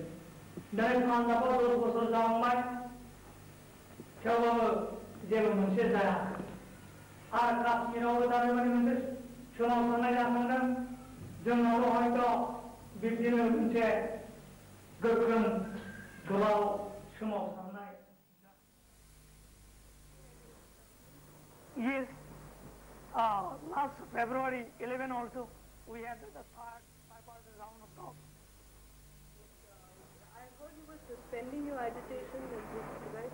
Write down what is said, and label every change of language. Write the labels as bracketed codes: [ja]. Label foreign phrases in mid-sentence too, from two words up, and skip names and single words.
[brx] दिनै पान्जाबाव 10 बोसोर जालांबाय, थेवब्लाबो जेबो मोनसे जायाखै आरो काश्मीरावबो दानिबादि मोनसे सोमावसारनाय जाखांदों। जोंनावबो हयथ' बिब्दिनो मोनसे गोख्रों गोलाव सोमावसारनाय। [en] Yes, last February 11 also we had the third bipartisan round of talks. I heard you were suspending your agitation in this, right?